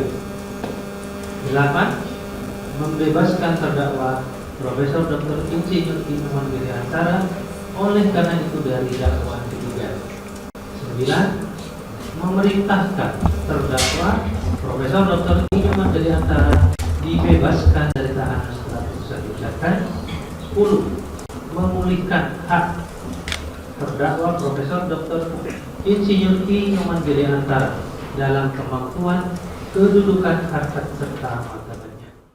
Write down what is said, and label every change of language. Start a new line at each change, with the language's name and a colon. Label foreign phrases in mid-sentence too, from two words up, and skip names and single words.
Indonesian: 8. Membebaskan terdakwa Profesor Dr. Insinyur I. Nyoman Gede Antara oleh karena itu dari dakwaan ketiga. 9. Memerintahkan terdakwa Profesor Dr. I. Nyoman Gede Antara dibebaskan dari tahanan setelah putusan diucapkan. 10. Memulihkan hak terdakwa Profesor Dr. Insinyur I. Nyoman Gede Antara dalam kemampuan, kedudukan, harkat serta martabatnya.